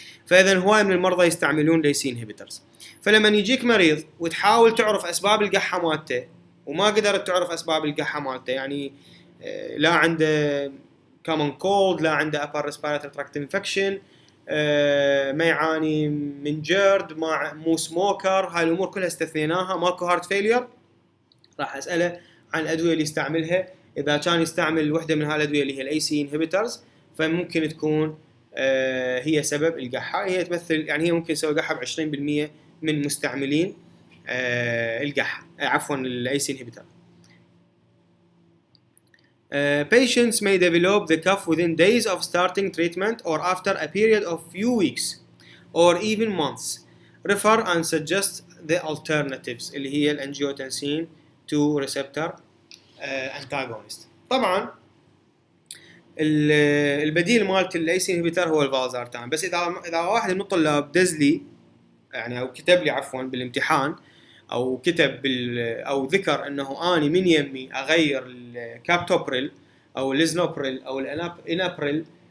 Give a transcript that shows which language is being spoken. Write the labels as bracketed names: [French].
[Arabic] فاذا هواي من المرضى يستعملون ليسي انهبيترز. فلما يجيك مريض وتحاول تعرف اسباب القحه مالته وما قدرت تعرف اسباب القحه مالته، يعني لا عنده [English] common cold، [Arabic] لا عنده [English] upper respiratory tract infection، [Arabic] ما يعاني من جرد، مو سموكر، هاي الامور كلها استثنيناها، ماكو هارت فيلير، راح اساله عن الادويه اللي يستعملها. اذا كان يستعمل وحده من هالادويه اللي هي الاي سي انهبيترز، فممكن تكون هي سبب القحة. هي تمثل يعني هي ممكن تسوي قحة ب 20% من مستعملين القحة، عفوا الاي سي انهبيتر. [English] Patients may develop the cough within days of starting treatment or after a period of few weeks or even months. Refer and suggest the alternatives [Arabic] اللي هي [English] الانجيوتنسين 2 receptor antagonist. [Arabic] طبعا البديل مالت الاي سي انهبيتر هو الفازارتان، بس اذا واحد من الطلاب دز لي يعني او كتب لي عفوا بالامتحان، او كتب او ذكر انه اني من يمي اغير الكابتوبريل او الليزنوبريل او الانابريل